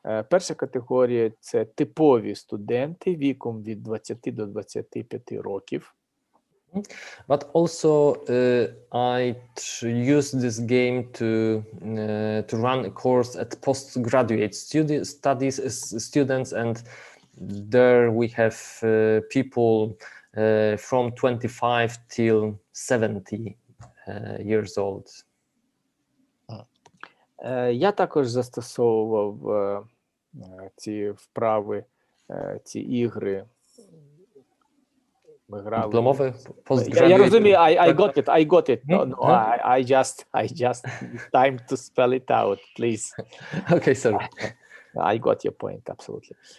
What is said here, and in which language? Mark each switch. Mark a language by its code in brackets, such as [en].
[uk] Перша категорія – це типові студенти віком від 20 до 25 років. [en] But also I use this game to run a course at postgraduate students, and there we have people from 25 till 70 years old. [uk] Я також застосовував ці вправи, ці ігри. Ми грали. Дипломове, Я розумію, [en] I got it. No, I just time to spell it out, please. Okay, sorry. I got your point, absolutely.